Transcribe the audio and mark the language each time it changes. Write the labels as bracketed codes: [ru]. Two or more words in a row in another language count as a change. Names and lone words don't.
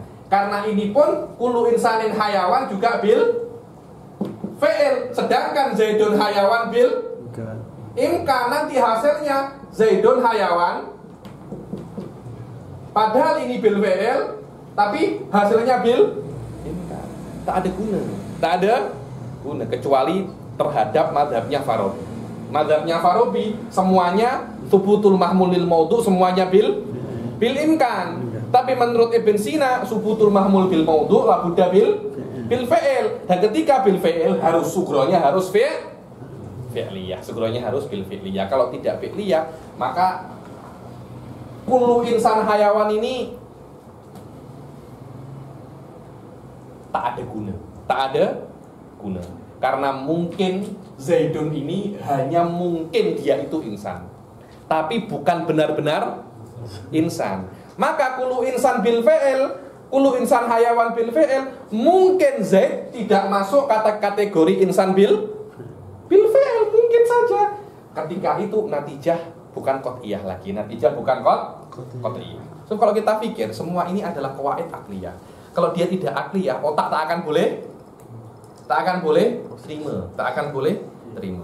[id] Karena ini pun [ar] kullu insanin hayawan [id] juga [ar] bil fi'il. Sedangkan Zaidun hayawan bil imkan. [id] Nanti hasilnya [ar] Zaidun hayawan, [id] padahal ini [ar] bil fi'il, [id] tapi hasilnya [ar] bil imkan. [id] Tak ada guna. Tak ada guna kecuali terhadap mazhabnya Farabi. Mazhabnya Farabi semuanya [ar] subutul mahmul lil maudhu, [id] semuanya [ar] bil imkan. [id] Tapi menurut [ar] Ibn Sina subutul mahmul bil maudhu la budda bil fi'il. [id] Dan ketika [ar] bil fi'il [id] harus sughronya harus fi'liyah. Sughronya harus [ar] bil fi'liyah. [id] Kalau tidak fi'liyah, maka [ar] kullu insan hayawan [id] ini tak ada guna. Tak ada guna. Karena mungkin Zaidun ini hanya mungkin dia itu insan, tapi bukan benar-benar insan. [ar] Maka kullu insan bil fi'il, kullu insan hayawan bil fi'il, [id] mungkin Zaid tidak masuk kategori insan bil saja. Ketika itu natijah bukan qat'iyah lagi, natijah bukan qat'iyah. So kalau kita pikir semua ini adalah [ar] qawaid akliyah. [id] Kalau dia tidak akliyah, otak tak akan boleh terima, tak akan boleh terima.